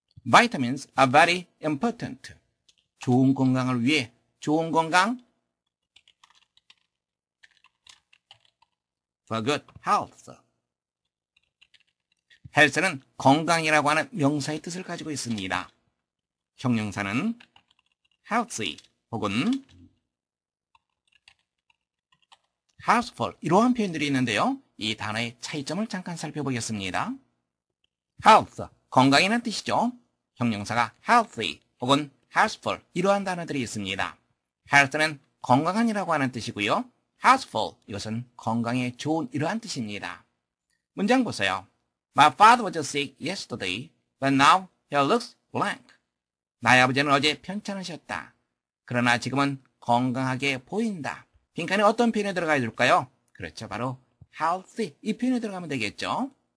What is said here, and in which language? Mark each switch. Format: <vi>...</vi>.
<en>Vitamins are very important.</en> <ko>좋은 건강을 위해, 좋은 건강,</ko> <en>for good health.</en> <ko>health는 건강이라고 하는 명사의 뜻을 가지고 있습니다. 형용사는 healthy 혹은 healthful 이러한 표현들이 있는데요. 이 단어의 차이점을 잠깐 살펴보겠습니다. health, 건강이라는 뜻이죠. 형용사가 healthy 혹은 healthful 이러한 단어들이 있습니다. health는 건강한이라고 하는 뜻이고요. healthful 이것은 건강에 좋은 이러한 뜻입니다. 문장 보세요.</ko> <en>My father was sick yesterday, but now he looks blank.</en> <ko>나의 아버지는 어제 편찮으셨다. 그러나 지금은 건강하게 보인다. 빈칸에 어떤 표현이 들어가야 될까요? 그렇죠. 바로 healthy 이 표현이 들어가면 되겠죠.</ko>